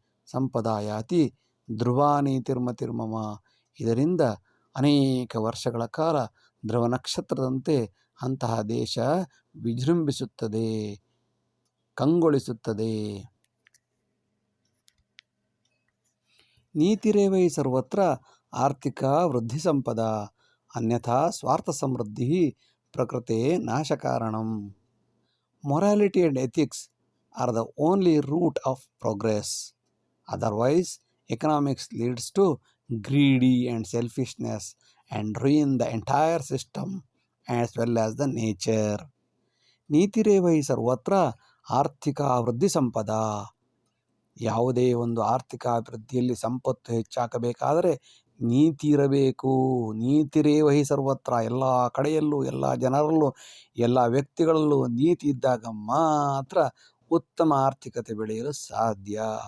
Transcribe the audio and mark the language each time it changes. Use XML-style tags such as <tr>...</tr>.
<sa>ಸಂಪದಾಯಾತಿ ಧ್ರುವ ನೀತಿರ್ಮತಿರ್ಮಮ,</sa> <kn>ಇದರಿಂದ ಅನೇಕ ವರ್ಷಗಳ ಕಾಲ ಧ್ರುವ ನಕ್ಷತ್ರದಂತೆ ಅಂತಹ ದೇಶ ವಿಜೃಂಭಿಸುತ್ತದೆ, ಕಂಗೊಳಿಸುತ್ತದೆ.</kn> <sa>ನೀತಿರೇವೈ ಸರ್ವತ್ರ ಆರ್ಥಿಕ ವೃದ್ಧಿ ಸಂಪದ ಅನ್ಯಥಾ ಸ್ವಾರ್ಥ ಸಮೃದ್ಧಿ ಪ್ರಕೃತೆ ನಾಶಕಾರಣಂ.</sa> <en>Morality and ethics are the only root of progress. Otherwise, economics leads to greedy and selfishness and ruin the entire system as well as the nature.</en> <sa>ನೀತಿರೇವೈ ಸರ್ವತ್ರ ಆರ್ಥಿಕ ವೃದ್ಧಿ ಸಂಪದ,</sa> <kn>ಯಾವುದೇ ಒಂದು ಆರ್ಥಿಕ ಅಭಿವೃದ್ಧಿಯಲ್ಲಿ ಸಂಪತ್ತು ಹೆಚ್ಚಾಗಬೇಕಾದರೆ ನೀತಿ ಇರಬೇಕು.</kn> <sa>ನೀತಿರೇವಹಿ ಸರ್ವತ್ರ,</sa> <kn>ಎಲ್ಲ ಕಡೆಯಲ್ಲೂ, ಎಲ್ಲ ಜನರಲ್ಲೂ, ಎಲ್ಲ ವ್ಯಕ್ತಿಗಳಲ್ಲೂ ನೀತಿ ಇದ್ದಾಗ ಮಾತ್ರ ಉತ್ತಮ ಆರ್ಥಿಕತೆ ಬೆಳೆಯಲು ಸಾಧ್ಯ.</kn>